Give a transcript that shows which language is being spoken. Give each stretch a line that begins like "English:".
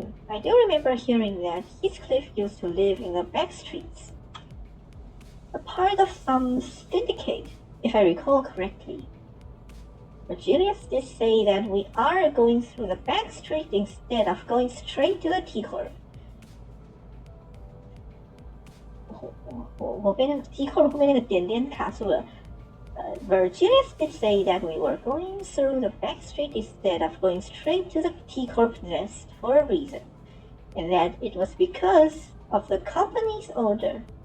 English: I do remember hearing that Heathcliff used to live in the back streets, a part of some syndicate, if I recall correctly. Virgilius did say that we are going through the back street instead of going straight to the T Corp.
Chinese: 我被那个 T Corp 后面那个点点卡住了。
English: Virgilius did say that we were going through the back street instead of going straight to the T Corp nest for a reason, and that it was because of the company's order.